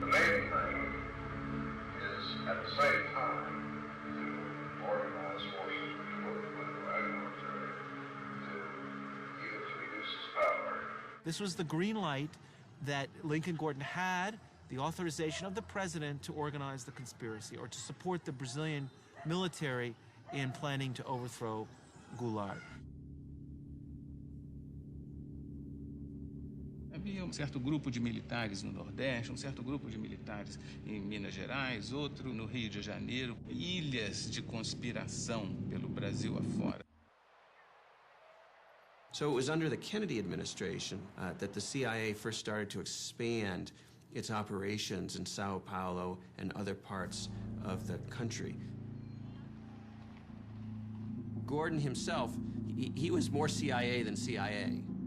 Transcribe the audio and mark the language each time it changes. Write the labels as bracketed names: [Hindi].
[English] The main thing is, at the same time, to organize forces before the political adversary to use to reduce its power. This was the green light that Lincoln Gordon had, the authorization of the president to organize the conspiracy or to support the Brazilian military in planning to overthrow Goulart. [Portuguese] Havia um certo grupo de militares no Nordeste, um certo grupo de militares em Minas Gerais, outro no Rio de Janeiro, ilhas de conspiração pelo Brasil afora. [English] So it was under the Kennedy administration that the CIA first started to expand its operations in Sao Paulo and other parts of the country. Gordon himself, he was more CIA than CIA.